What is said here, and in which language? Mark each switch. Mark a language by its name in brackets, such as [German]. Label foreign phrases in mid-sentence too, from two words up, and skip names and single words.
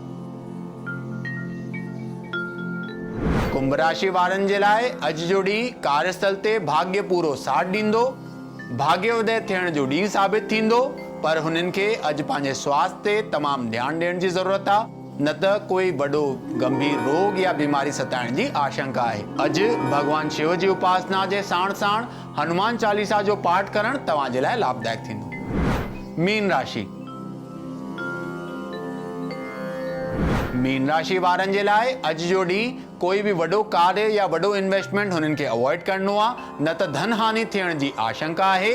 [Sindhi] कुंभ राशि वारनि जे लाइ अॼु जो ॾींहुं कार्यस्थल ते भाग्य पूरो साथ ॾींदो। भाग्योदय थियण जो ॾींहुं साबित थींदो, पर हुननि खे अॼु पंहिंजे स्वास्थ्य ते तमामु ध्यानु ॾियण जी ज़रूरत आहे, न त कोई वॾो गंभीर रोग या बीमारी सताइण जी आशंका आहे। अॼु भगवान शिव जी उपासना जे साण साण हनुमान चालीसा जो पाठ करण तव्हां जे लाइ लाभदायक थींदो। मीन राशि। मीन राशि वारनि जे लाइ अॼु जो ॾींहुं कोई भी वॾो कार्य या वॾो इन्वेस्टमेंट हुननि खे अवॉइड करणो आहे, न त धन हानि थियण जी आशंका आहे।